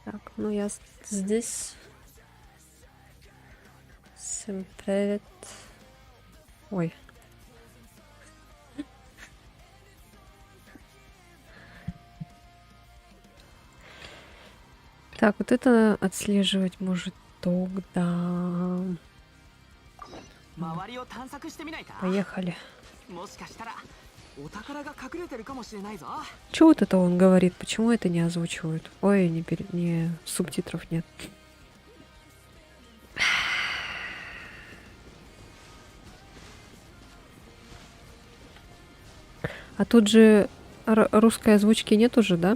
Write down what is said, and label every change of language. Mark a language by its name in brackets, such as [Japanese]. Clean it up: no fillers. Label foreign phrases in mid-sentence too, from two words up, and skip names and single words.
[Russian] ну я здесь. Всем привет. Ой. Так, вот это отслеживать может тогда. [Japanese] 周りを探索してみないか。 [Russian] Поехали. [Japanese] もしかしたらお宝が隠れてるかもしれないぞ。 [Russian] Чего вот это он говорит? Почему это не озвучивают? Ой, не субтитров нет. А тут же русской озвучки нет уже, да?